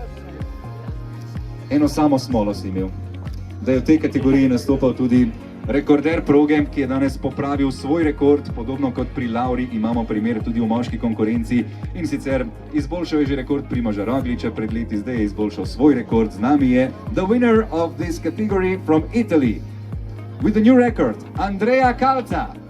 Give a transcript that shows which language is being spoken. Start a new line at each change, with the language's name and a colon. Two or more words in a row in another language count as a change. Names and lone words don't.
Slovenian: Eno samo smolo si imel, da je v tej kategoriji nastopal tudi rekorder proge, ki je danes popravil svoj rekord, podobno kot pri Lauri imamo primer tudi v moški konkurenci in sicer izboljšal je že rekord Primoža Rogliča pred leti, zdaj je izboljšal svoj rekord. Z nami je
English: the winner of this category from Italy. With the new record, Andrea Calza.